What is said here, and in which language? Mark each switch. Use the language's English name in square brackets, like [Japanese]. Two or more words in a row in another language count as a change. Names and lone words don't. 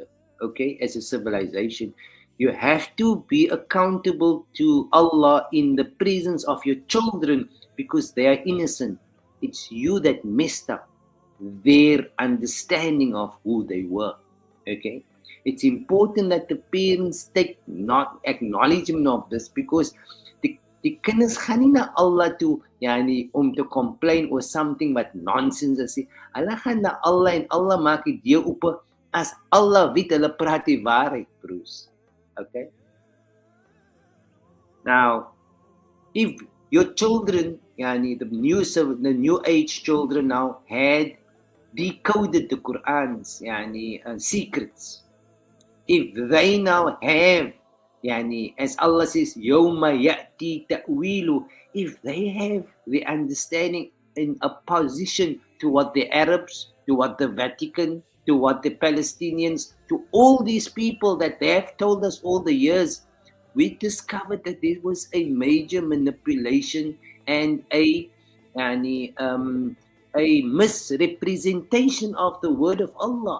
[English] Okay, as a civilization, you have to be accountable to Allah in the presence of your children, because they are innocent. It's you that messed up their understanding of who they were. Okay, it's important that the parents take not acknowledgement of this, because [Afrikaans] die kinders gaan nie na Allah toe, yani, om te [English] complain or something but nonsense [Afrikaans] as sê. Hulle gaan na Allah en Allah maak die deur oop as Allah weet hulle praat die waarheid, broers. [English] Okay? Now, if your children, yani the new age children now had decoded the Quran's secrets, if they now have, as Allah says, [Arabic] يوم يأتي تأويل, [English] if they have the understanding in opposition to what the Arabs, to what the Vatican, to what the Palestinians, to all these people that they have told us all the years, we discovered that there was a major manipulation and a misrepresentation of the word of Allah.